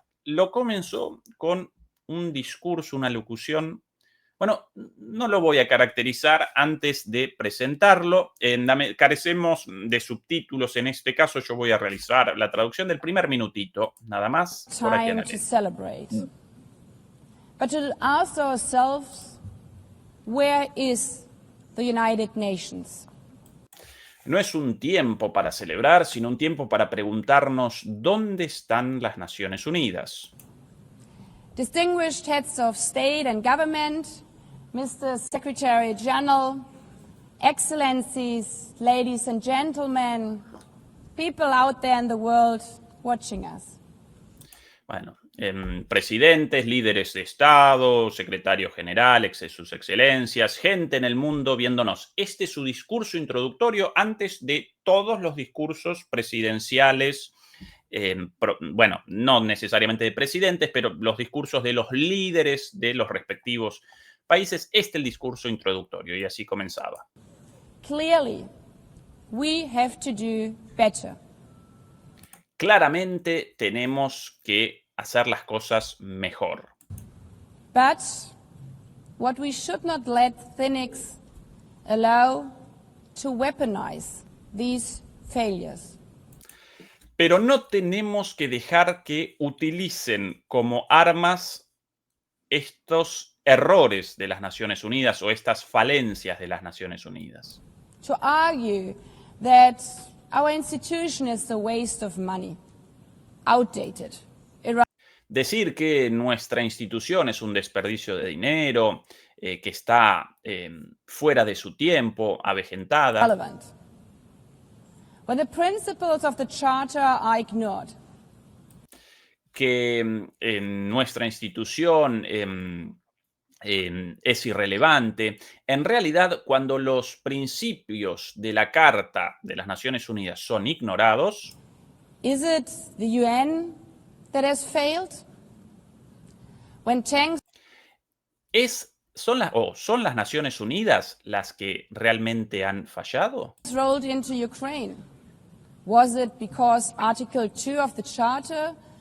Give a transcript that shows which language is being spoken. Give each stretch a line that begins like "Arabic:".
Spanish: Lo comenzó con un discurso, una locución. Bueno, no lo voy a caracterizar antes de presentarlo. Carecemos de subtítulos en este caso. Yo voy a realizar la traducción del primer minutito, nada más. Por aquí,
English: Time to celebrate. But to ask ourselves, where is the United Nations?
Spanish: No es un tiempo para celebrar, sino un tiempo para preguntarnos dónde están las Naciones Unidas.
English: Distinguished heads of state and government, Mr. Secretary General, Excellencies, ladies and gentlemen, people out there in the world watching us.
Spanish: Bueno, presidentes, líderes de Estado, secretario general, sus excelencias, gente en el mundo viéndonos. Este es su discurso introductorio antes de todos los discursos presidenciales. Bueno, no necesariamente de presidentes, pero los discursos de los líderes de los respectivos países. Este es el discurso introductorio y así comenzaba.
English: Clearly, we have to do better.
Spanish: Claramente tenemos que hacer las cosas mejor.
English: But what we should not let cynics allow to weaponize these failures.
Spanish: Pero no tenemos que dejar que utilicen como armas estos errores de las Naciones Unidas o estas falencias de las Naciones Unidas.
English: To argue that our institution is a waste of money, outdated.
Spanish: Decir que nuestra institución es un desperdicio de dinero, que está fuera de su tiempo, avejentada.
English: Relevant. When the principles of the Charter are ignored.
Spanish: Que nuestra institución es irrelevante. En realidad, cuando los principios de la Carta de las Naciones Unidas son ignorados,
English: is it the UN that has failed? When tanks
Spanish: ¿son las Naciones Unidas las que realmente han fallado?
English: rolled into Ukraine, was it because Article 2 of the Charter?